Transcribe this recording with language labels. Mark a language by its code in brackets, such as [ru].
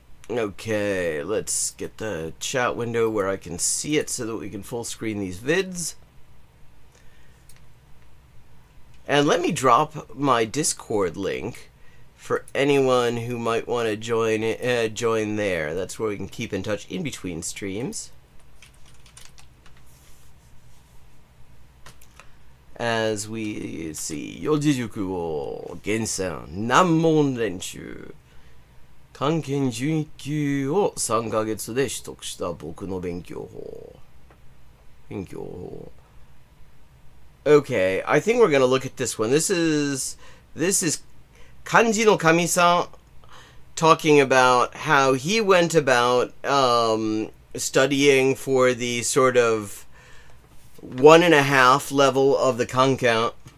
[en] Okay, let's get the chat window where I can see it so that we can full screen these vids. And let me drop my Discord link for anyone who might want to join there. That's where we can keep in touch in between streams. As we see, [ja] 四字熟を厳選難問練習。漢検準1級を3ヶ月で取得した僕の勉強法。 [en] Okay, I think we're gonna look at this one. This is Kanji no Kami-san talking about how he went about studying for the sort of 1.5 level of the Kankan.